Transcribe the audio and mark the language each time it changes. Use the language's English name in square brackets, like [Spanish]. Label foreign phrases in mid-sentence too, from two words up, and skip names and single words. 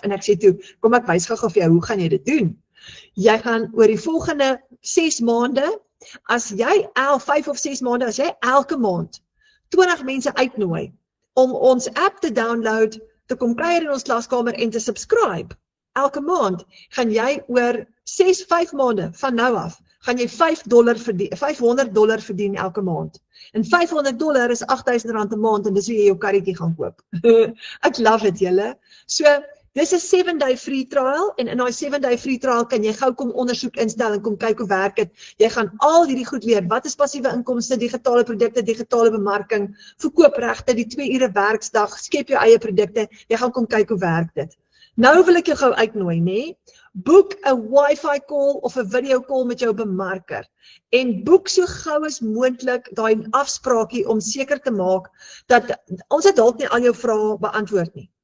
[Afrikaans] En ek sê toe, kom ek wys gou vir jou, hoe gaan jy dit doen? Jy gaan oor die volgende 6 maande, as jy 5 of 6 maande, as jy elke maand 20 mense uitnooi om ons app te download, te kom kuier in ons klaskamer en te subscribe, elke maand, gaan jy oor 5 maande van nou af, gaan jy $500 verdien elke maand. En $500 is R8.000 'n maand en dis hoe jy jou karretjie gaan koop. Ek [English] love it, [Afrikaans] julle. So, dis 'n [English] 7-day free trial [Afrikaans] en in daai [English] 7-day free trial [Afrikaans] kan jy gou kom ondersoek instel en kom kyk hoe werk dit. Jy gaan al hierdie goed leer. Wat is passiewe inkomste, digitale produkte, digitale bemarking, verkoopregte, die 2 ure werksdag, skep jou eie produkte. Jy gaan kom kyk hoe werk dit. Nou wil ek jou gou uitnooi, nê? Boek 'n [English] Wi-Fi call [Afrikaans] of 'n video call met jou bemarker en boek so gou as moontlik daai afspraakie om seker te maak dat ons het dalk nie al jou vrae beantwoord nie.